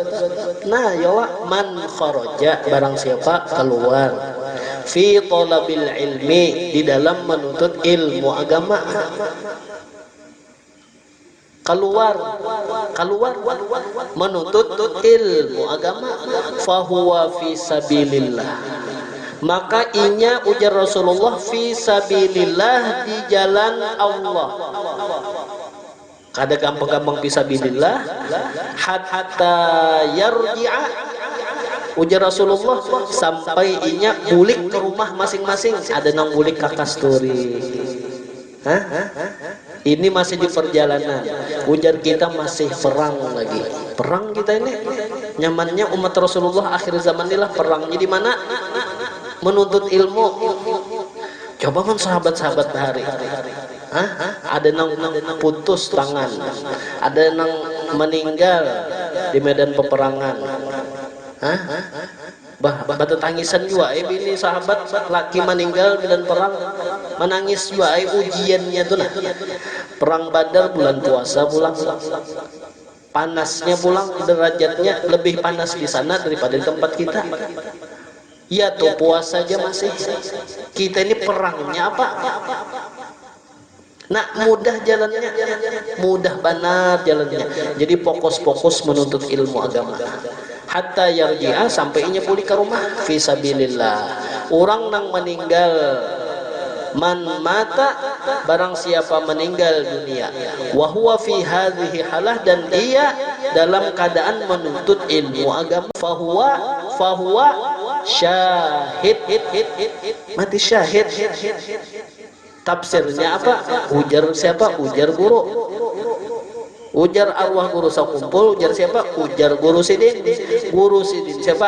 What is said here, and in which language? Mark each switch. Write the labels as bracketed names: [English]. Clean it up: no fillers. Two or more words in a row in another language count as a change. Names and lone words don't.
[Banjar] Nah yalah [Arabic] من خرج, [Banjar] barang siapa keluar [Arabic] في طلب العلم, [Banjar] di dalam menuntut ilmu agama. keluar menuntut ilmu agama, [Arabic] فهو في سبيل الله, [Banjar] maka inya ujar Rasulullah [Arabic] في سبيل الله, [Banjar] di jalan Allah. kada gampang-gampang fisabilillah [Arabic] حتى يرجع, [Banjar] ujar Rasulullah, sampai inya bulik ke rumah masing-masing. Ada nang bulik ke kasturi. Hah? Ini masih di perjalanan. Ujar kita masih perang lagi. Perang kita ini. Nyamannya umat Rasulullah akhir zaman inilah perangnya di mana? Menuntut ilmu. Coba kan sahabat-sahabat hari. Hah? Ada nang putus tangan. Ada nang meninggal di medan peperangan. Hah? Batu tangisan juga ini sahabat laki meninggal dan perang, menangis juga ujiannya tuh nah. Perang Badar bulan puasa pulang, panasnya pulang, derajatnya lebih panas di sana daripada di tempat kita. Ya tuh puasa aja masih, kita ini perangnya apa? Nah, mudah jalannya, mudah banget jalannya. Jadi fokus-fokus menuntut ilmu agama. [Arabic] حتى يرجع, [Banjar] sampai inya pulih ke rumah. Fisabilillah. Orang nang meninggal, [Arabic] من مات, [Banjar] barang siapa meninggal dunia, [Arabic] وهو في هذه الحالة, [Banjar] dan dia dalam keadaan menuntut ilmu agama, [Arabic] فهو شهيد, [Banjar] mati syahid. Tafsirnya apa? Ujar siapa? Ujar guru. Ujar arwah guru sakumpul. Ujar siapa? Ujar guru sidin. Guru sidin siapa?